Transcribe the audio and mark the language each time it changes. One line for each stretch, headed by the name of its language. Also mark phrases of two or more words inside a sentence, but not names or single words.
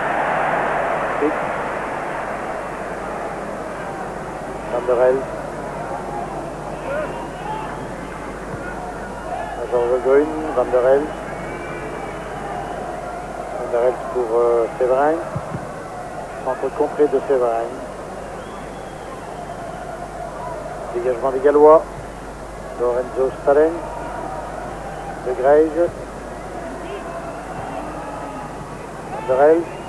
French: Van der Helst. Georges Grune, Van der Helst. Van der Helst pour Séverin. Centre contré de Séverin. Dégagement des Gallois. Lorenzo Stalen. De Grèze. De Grèze.